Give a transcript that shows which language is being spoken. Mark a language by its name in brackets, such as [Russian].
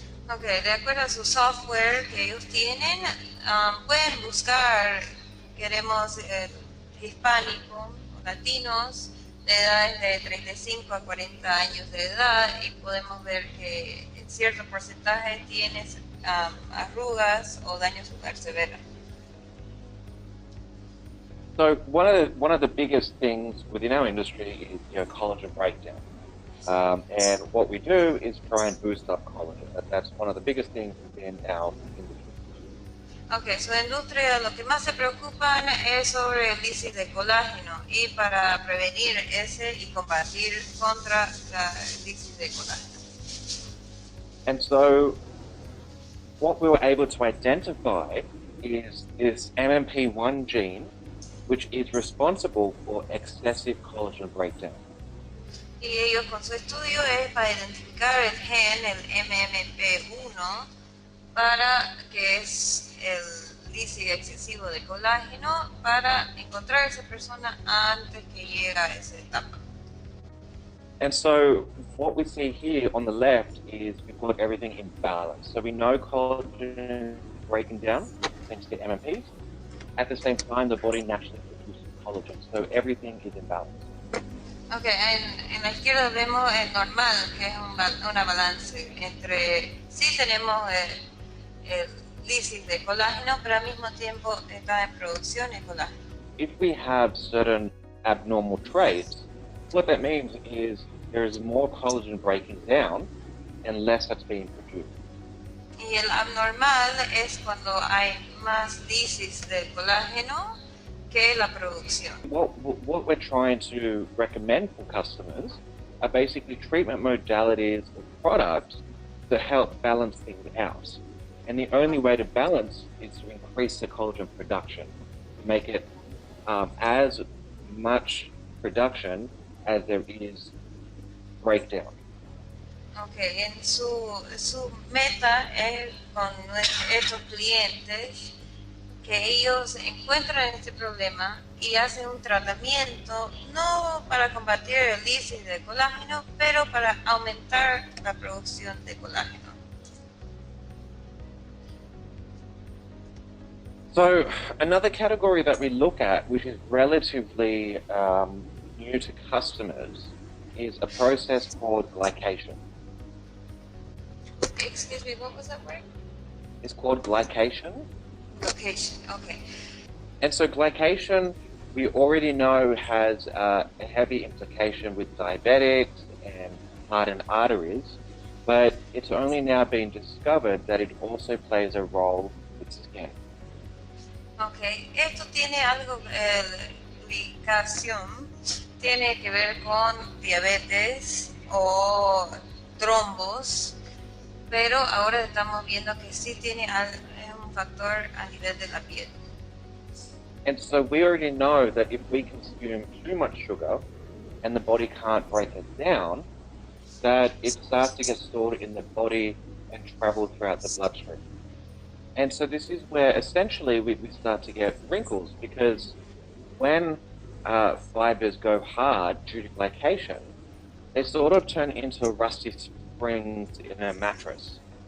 [Spanish] Okay, de acuerdo a su software que ellos tienen, pueden buscar, queremos hispánico o latinos de edades de 35 a 40 años de edad y podemos ver que en cierto porcentaje tienes arrugas o daño celular severo. [English] So one of the biggest things within our industry is collagen breakdown. And what we do is try and boost up collagen. That's one of the biggest things within our industry. [Spanish] Ok, su industria lo que más se preocupan es sobre el lisis de colágeno y para prevenir ese y combatir contra la lisis de colágeno. [English] And so what we were able to identify is this MMP1 gene, which is responsible for excessive collagen breakdown. [Spanish] Y ellos con su estudio es para identificar el gen, el MMP1, para que es el lisis excesivo de colágeno, para encontrar a esa persona antes que llegue a esa etapa. [English] And so what we see here on the left is we've got everything in balance. So we know collagen is breaking down thanks to MMPs. At the same time, the body naturally produces collagen. So everything is in balance. [Spanish] Ok, en la izquierda vemos el normal, que es una balance entre, sí tenemos el lisis de colágeno, pero al mismo tiempo está en producción de colágeno. [English] If we have certain abnormal traits, what that means is there is more collagen breaking down and less that's being produced. [Spanish] Y el abnormal es cuando hay más lisis del colágeno que la producción. [English] What we're trying to recommend for customers are basically treatment modalities or products that help balance things out. And the only way to balance is to increase the collagen production, to make it as much production as there is breakdown. [Spanish] Ok, en su meta es con estos clientes que ellos encuentran este problema y hacen un tratamiento no para combatir el lisis de colágeno, pero para aumentar la producción de colágeno. [English] So another category that we look at, which is relatively new to customers, is a process called glycation. Excuse me, what was that word? It's called glycation. Location, okay. And so glycation, we already know has a heavy implication with diabetics and hardened arteries, but it's only now been discovered that it also plays a role with skin. [Spanish] Ok, esto tiene algo, glycation, tiene que ver con diabetes o trombos, pero ahora estamos viendo que sí tiene un factor a nivel de la piel. [English] And so we already know that if we consume too much sugar and the body can't break it down, that it starts to get stored in the body and travel throughout the bloodstream. And so this is where essentially we start to get wrinkles, because when fibers go hard due to glycation, they sort of turn into rusty springs in a mattress.